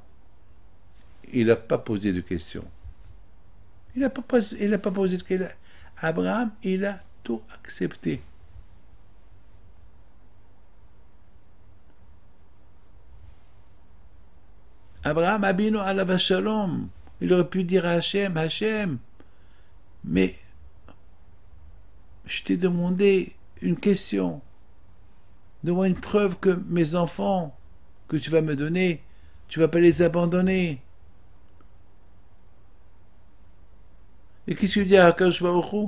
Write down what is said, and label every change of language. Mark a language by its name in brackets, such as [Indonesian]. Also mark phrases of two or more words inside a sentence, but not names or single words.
[French] Il n'a pas posé de question. Il n'a pas posé de question. Abraham, il a tout accepté. Abraham [Hebrew] אבינו עליו השלום, [French] il aurait pu dire à Hachem, mais je t'ai demandé une question, donne-moi une preuve que mes enfants que tu vas me donner, tu ne vas pas les abandonner. Et qu'est-ce que tu dis à [Hebrew] הקדוש ברוך הוא?